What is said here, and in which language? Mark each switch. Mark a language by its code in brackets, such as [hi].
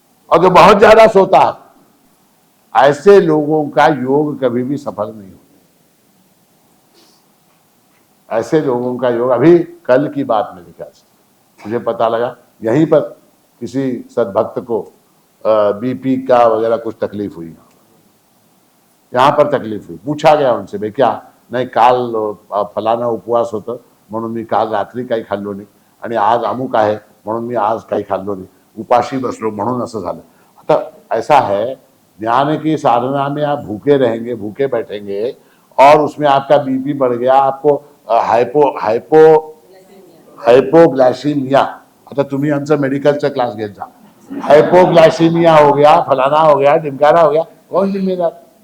[hi] और जो बहुत ज्यादा सोता है, ऐसे लोगों का योग कभी भी सफल नहीं होता। ऐसे लोगों का योग, अभी कल की बात मेरे ख्याल से मुझे पता लगा, यहीं पर किसी सदभक्त को बीपी का वगैरह कुछ तकलीफ हुई, यहाँ पर तकलीफ हुई। पूछा गया उनसे, भाई क्या [mr] नाही, काल फलाना उपवास होतं म्हणून मी काल रात्री काही खाल्लो नाही आणि आज अमुक आहे म्हणून मी आज काही खाल्लो [hi] नहीं, [mr] उपाशी बसलो म्हणून असं झालं। [hi] आता ऐसा है, ज्ञान की साधना में आप भूखे रहेंगे, भूखे बैठेंगे और उसमें आपका बीपी बढ़ गया, आपको हाइपोग्लाइसीमिया, [mr] आता तुम्ही आमचं मेडिकलचा क्लास घेत जा, [hi] हाइपोग्लाइसीमिया हो गया, फलाना हो गया, ढिमकाना हो गया, कौन जिम्मेदार?